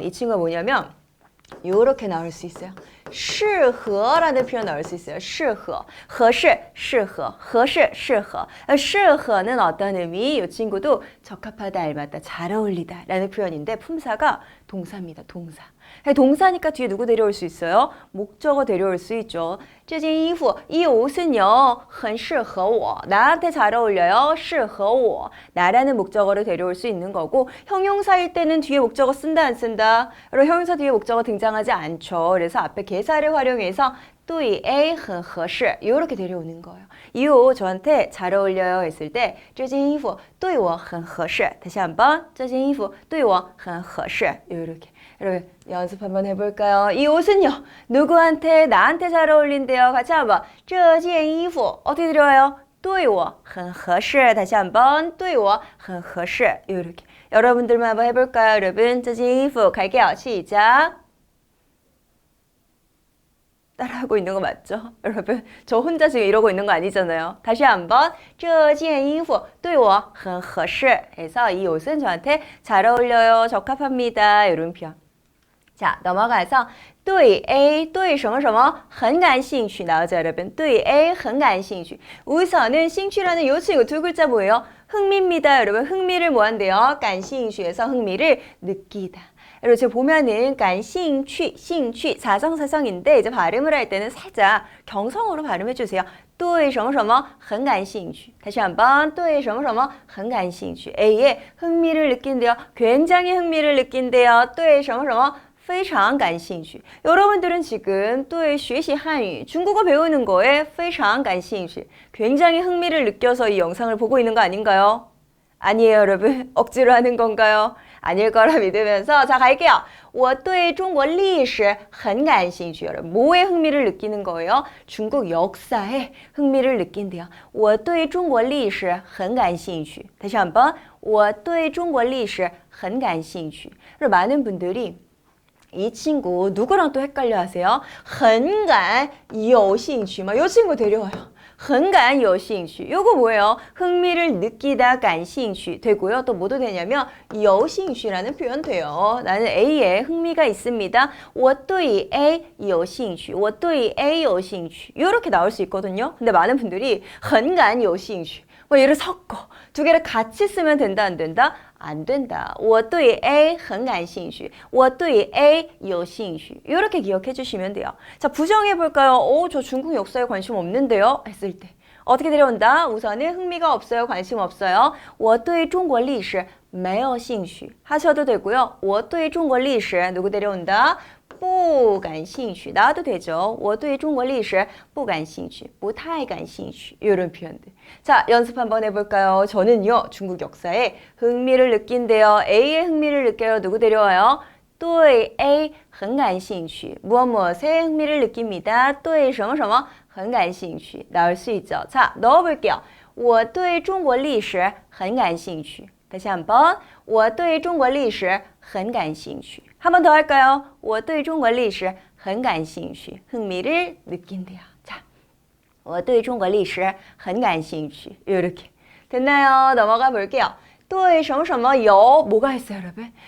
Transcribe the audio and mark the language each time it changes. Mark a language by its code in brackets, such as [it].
[ko] 이 친구가 뭐냐면 요렇게 나올 수 있어요. 适合라는 표현 나올 수 있어요. [zh] 适合, 合适, 适合, 合适, 适合. [ko] 适合는 어떤 의미? 이 친구도 적합하다, 알맞다, 잘 어울리다 라는 표현인데 품사가 동사입니다. 동사. 동사니까 뒤에 누구 데려올 수 있어요? 목적어 데려올 수 있죠. [zh] 这件衣服, [ko] 이 옷은요, [zh] 很适合我. [ko] 나한테 잘 어울려요. [zh] 适合我. [ko] 나라는 목적어를 데려올 수 있는 거고 형용사일 때는 뒤에 목적어 쓴다 안 쓴다? 여러분 형용사 뒤에 목적어 등장하지 않죠. 그래서 앞에 개사를 활용해서 [zh] 对 A 很合适 [ko] 이렇게 데려오는 거예요. 이 옷 저한테 잘 어울려요 했을 때 [zh] 这件衣服对我很合适 [ko] 다시 한번 这件衣服对我很合适 이렇게 여러분 연습 한번 해볼까요? 이 옷은요 누구한테 나한테 잘 어울린대요. 같이 한번 这件衣服 어떻게 들어와요? [zh] 对我很合适 [ko] 다시 한번 对我很合适 이렇게 여러분들만 한번 해볼까요? 여러분 这件衣服 갈게요. 시작. 따라하고 있는 거 맞죠? 여러분 저 혼자 지금 이러고 있는 거 아니잖아요. 다시 한번 [zh] 这件衣服对我很合适 [ko] 해서 이 옷은 저한테 잘 어울려요. 적합합니다. 이런 표현. 자 넘어가서 [zh] 对 A 对什么什么很感兴趣 [ko] 나오죠 여러분. [zh] 对 A 很感兴趣 [ko] 우선은兴趣라는 요 친구 두 글자 뭐예요? 흥미입니다. 여러분 흥미를 뭐 한대요? 感兴趣 해서 흥미를 느끼다. 여러분 지금 보면은 感兴趣, 兴趣 사성사성인데 이제 발음을 할 때는 살짝 경성으로 발음해 주세요. [zh] 对什么什么很感兴趣 다시 한번 对什么什么很感兴趣 [ko] A에 흥미를 느낀대요. 굉장히 흥미를 느낀대요. [zh] 对什么什么非常感兴趣 [ko] 여러분들은 지금 [zh] 对学习汉语 [ko] 중국어 배우는 거에 [zh] 非常感兴趣 [ko] 굉장히 흥미를 느껴서 이 영상을 보고 있는 거 아닌가요? 아니에요 여러분. 억지로 하는 건가요? 아닐 거라 믿으면서 자 갈게요. [zh] 我对中国历史很感兴趣 [ko] 여러분 뭐에 흥미를 느끼는 거예요? 중국 역사에 흥미를 느낀대요. [zh] 我对中国历史很感兴趣 [ko] 다시 한번 我对中国历史很感兴趣 많은 분들이 이 친구 누구랑 또 헷갈려 하세요? 很感有兴趣이 친구 데려와요. 很感有兴趣 요거 뭐예요? 흥미를 느끼다 感兴趣 되고요. 또 뭐도 되냐면 有兴趣라는 표현 돼요. 나는 A에 흥미가 있습니다. [zh] 我对 A 有兴趣我对 A 有兴趣 [ko] 요렇게 나올 수 있거든요. 근데 많은 분들이 很感有兴趣 뭐 얘를 섞어 두 개를 같이 쓰면 된다 안 된다? 안 된다. [zh] 我对 A 很感兴趣我对 A 有兴趣 [ko] 이렇게 기억해 주시면 돼요. 자 부정해 볼까요? 저 중국 역사에 관심 없는데요? 했을 때 어떻게 데려온다? 우선은 흥미가 없어요. 관심 없어요. [zh] 我对中国历史没有兴趣 [ko] 하셔도 되고요. [zh] 我对中国历史 [ko] 누구 데려온다? 不感兴趣 나와도 되죠. [zh] 我对中国历史不感兴趣不太感兴趣 [ko] 이런 표현들. 자 연습 한번 해볼까요? 저는요 중국 역사에 흥미를 느낀대요. A에 흥미를 느껴요. 누구 데려와요? [zh] 对 A 很感兴趣 [ko] 무엇 무엇에 흥미를 느낍니다. [zh] 对什么什么很感兴趣 [ko] 나올 수 있죠. 자 넣어볼게요. [zh] 我对中国历史很感兴趣 [ko] 다시 한번 [zh] 我对中国历史很感兴趣 [ko] 한 번 더 할까요? [zh] 我对中国历史很感兴趣 [ko] 흥미를 느낀대요. [zh] 자, 我对中国历史很感兴趣 [ko] 이렇게 됐나요? 넘어가 볼게요. [zh] 对什么什么有 [ko] 뭐가 있어요 여러분?